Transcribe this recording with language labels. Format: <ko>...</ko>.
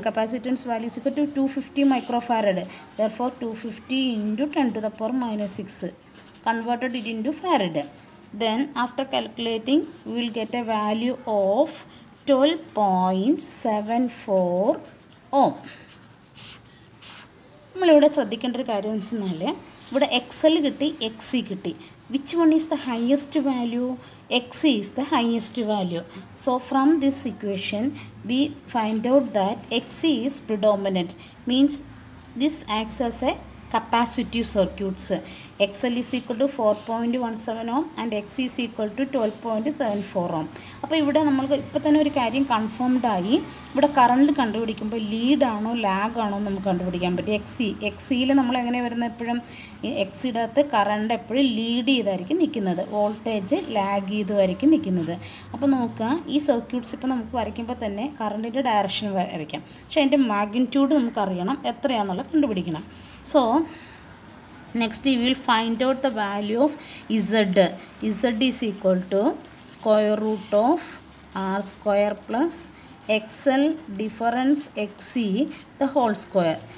<en>Capacitance value is equal to 250 microfarad. Therefore 250 into 10 to the power minus 6. Converted it into farad. Then after calculating, we will get a value of 12.74 ohm.</en> <ml>നമ്മളിവിടെ ശ്രദ്ധിക്കേണ്ട ഒരു കാര്യം എന്ന് വെച്ചാൽ ഇവിടെ XL കിട്ടി, XC കിട്ടി.</ml> <en>Which one is the highest value? XC is the highest value. So from this equation we find out that XC is predominant, means this acts as a capacitive circuits. XL is equal to 4.17 ohm and XC is equal to 12.74 ohm.</en> <ml>അപ്പോൾ ഇവിടെ നമ്മൾക്ക് ഇപ്പോൾ തന്നെ ഒരു കാര്യം confirmed ആയി. ഇവിടെ current കണ്ടുപിടിക്കുമ്പോൾ lead ആണോ ലാഗ് ആണോ നമുക്ക് കണ്ടുപിടിക്കാൻ പറ്റും. XCയിൽ നമ്മൾ എങ്ങനെ വരുന്നത്, എപ്പോഴും XCയുടെ അകത്ത് കറണ്ട് എപ്പോഴും ലീഡ് ചെയ്തായിരിക്കും നിൽക്കുന്നത്, വോൾട്ടേജ് ലാഗ് ചെയ്തുമായിരിക്കും നിൽക്കുന്നത്. അപ്പോൾ നോക്കുക, ഈ സർക്യൂട്ട്സ് ഇപ്പോൾ നമുക്ക് വരയ്ക്കുമ്പോൾ തന്നെ കറണ്ടിൻ്റെ ഡയറക്ഷൻ വരയ്ക്കാം, പക്ഷേ അതിൻ്റെ മാഗ്നിറ്റ്യൂഡ് നമുക്കറിയണം, എത്രയാണെന്നുള്ളത് കണ്ടുപിടിക്കണം.</ml> <en>So next we will find out the value of Z. Z is equal to square root of R square plus XL difference XC the whole square.</en>